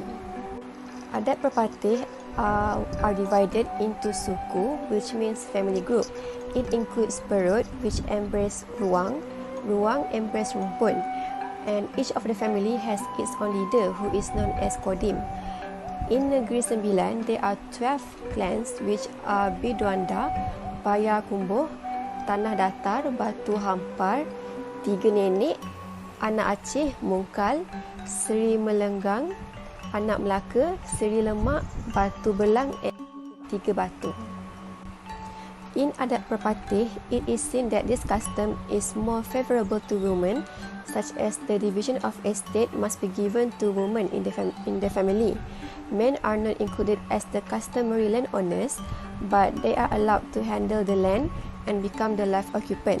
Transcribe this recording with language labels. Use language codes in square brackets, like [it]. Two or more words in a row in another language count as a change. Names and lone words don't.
[en] Adat Perpatih are divided into suku, which means family group. It includes perut, which embrace ruang, ruang embrace rumpun, and each of the family has its own leader, who is known as kodim. In Negeri Sembilan, there are 12 clans, which are Biduanda, Paya Kumbuh, Tanah Datar, Batu Hampar, Tiga Nenek, Anak Aceh, Mungkal, Seri Melenggang, Anak Melaka, Seri Lemak, Batu Belang, and Tiga Batu. In Adat Perpatih, it is seen that this custom is more favorable to women, such as the division of estate must be given to women in the family. Men are not included as the customary landowners, but they are allowed to handle the land and become the life occupant.